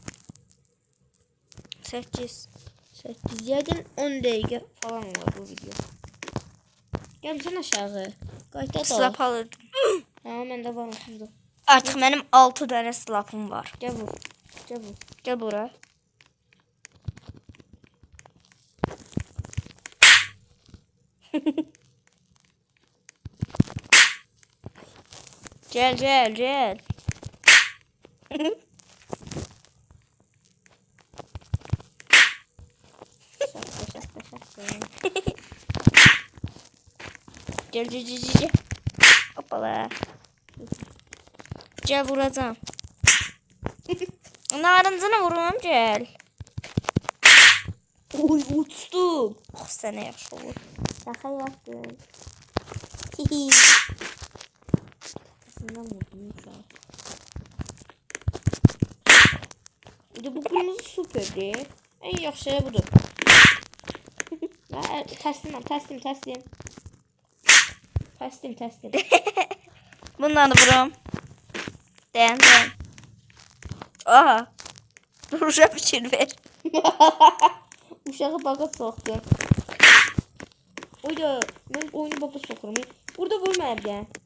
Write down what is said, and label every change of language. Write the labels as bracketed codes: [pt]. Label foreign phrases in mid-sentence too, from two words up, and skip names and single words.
[az] 8. 8, yəqin 10 dəqiqə falan var bu video. Gəlmişsən aşağı. Qayıt da. Slap alırdım. Ha, məndə var burada. Artıq mənim 6 dənə slapım var. Gəl vur. Gəl vur. Gel bura. Gel gel gel. Gel gel gel gel. [tr] Hoppala. Gel vuracağım. Narıncını vururum gel. Oy, uçtum. [az] Oh sənə yaxşı olur. [tr] Şaka yaptım. Kafasından vurdum şu an. Bir de bu kırmızı süperdi. En yaxşı şey budur. Teslim. [az] Təslim. [tr] Bundan da vururum. Dayan. [az] Aha. Duruşa fikir ver. Uşağı baga soxdum. Oyda, mən oyunu baga soxurum. Burada vurmayıb gəl.